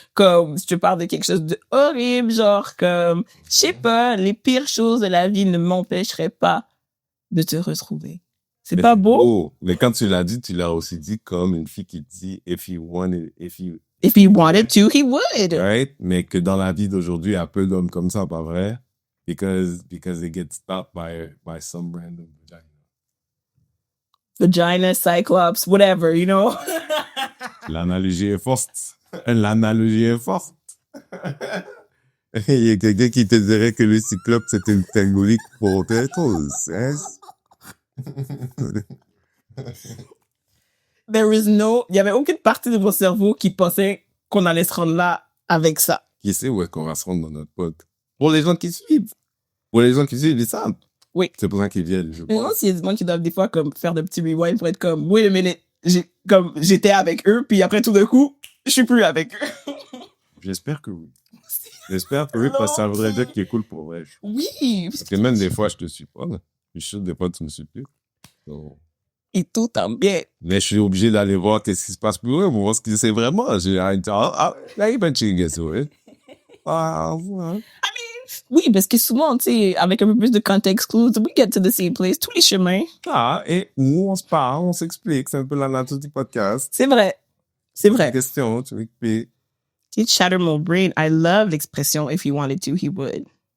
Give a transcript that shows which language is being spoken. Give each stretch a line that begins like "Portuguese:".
French: Comme, je te parle de quelque chose de horrible, genre, comme, je sais pas, les pires choses de la vie ne m'empêcheraient pas de te retrouver. C'est pas beau? Oh, mais quand tu l'as dit, tu l'as aussi dit comme une fille qui dit
English: if he wanted to, he would. Right?
French: Mais que dans la vie d'aujourd'hui, il y a peu d'hommes comme ça, pas vrai?
English: Because they get stopped by some random vagina, cyclops, whatever, you know?
French: L'analogie est forte. L'analogie est forte. Il y a quelqu'un qui te dirait que le cyclope, c'est une symbolique pour autre chose. Hein? Il y avait aucune partie de mon cerveau qui pensait qu'on allait se rendre là avec ça. Qui sait où est-ce qu'on va se rendre dans notre pote? Pour les gens qui suivent. Pour les gens qui suivent, ils savent. Oui. C'est pour ça qu'ils viennent, je Mais non, pense. s'il y a des gens qui doivent des fois comme faire de petits rewinds pour être comme,
English: wait a minute,
French: j'étais avec eux, puis après tout d'un coup, je suis plus avec eux. J'espère que oui. J'espère que oui, parce que ça voudrait dire qu'il est cool pour vrai. Oui. Parce que même des fois, je te suis pas. Là. Je suis sûr des fois, tu me suis plus. Donc, Et tout en bien. mais je suis obligé d'aller voir qu'est-ce qui se passe pour eux, pour voir ce que c'est vraiment.
English: I've been checking into it.
French: Ouais. Oui, parce que souvent, tu sais, avec un peu plus de contexte clues,
English: we get to the same place,
French: tous les chemins. Et où on se parle, on s'explique. C'est un peu la nature du podcast. C'est vrai. C'est vrai. Question, tu m'expliques.
English: It shattered my brain. I love l'expression if he wanted to, he would.